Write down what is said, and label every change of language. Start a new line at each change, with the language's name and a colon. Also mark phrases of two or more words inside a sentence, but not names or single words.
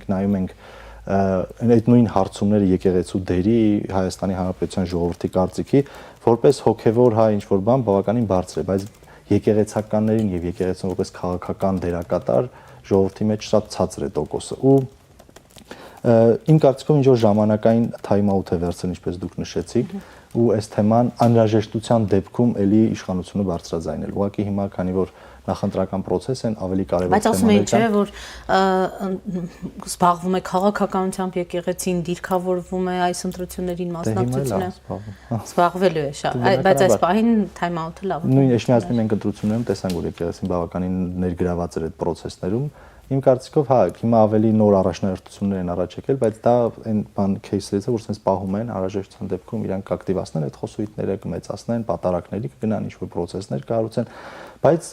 Armenian: նայում ենք այդ նույն հարցումները եկեղեցու դերի Հայաստանի Հանրապետության ժողովրդի կարծիքի, որպես հոգևոր ինչ որ բան բավականին բարձր է, բայց եկեղեցականներին եւ եկեղեցուն որպես քաղաքական դերակատար ժողովրդի մեջ շատ ցածր է տոկոսը ու իմ կարծիքով ինչ որ ժամանակային
English: time out
Armenian: է վերցրել, ինչպես դուք նշեցիք, ու այս թեման անհրաժեշտության դեպքում էլի իշխանությունը բարձրաձայնել։ Ուղղակի հիմա քանի որ նախընտրական process են, ավելի կարևոր Բայց ասում են չէ, որ զբաղվում է քաղաքականությամբ եկեղեցին, դիրքավորվում է այս ընտրություններին մասնակցությունը։ Զբաղվելու է շատ, բայց այս պահին
English: time out-
Armenian: ը լավ է։ Նույն Էջմիածնի մենք ընտրություններում տեսանք, որ եկեղեցին բավականին ներգրաված էր այդ process-ներում։ Իմ կարծիքով, հա, հիմա ավելի նոր առաջնահերթություններ են առաջ եկել, բայց դա այն բան кейսերից է, որ sense պահում են անհրաժեշտության դեպքում իրանք կակտիվացնեն այդ խոսույթները, կմեծացնեն, պատարակների կգնան ինչ-որ process-ներ կառուցեն, բայց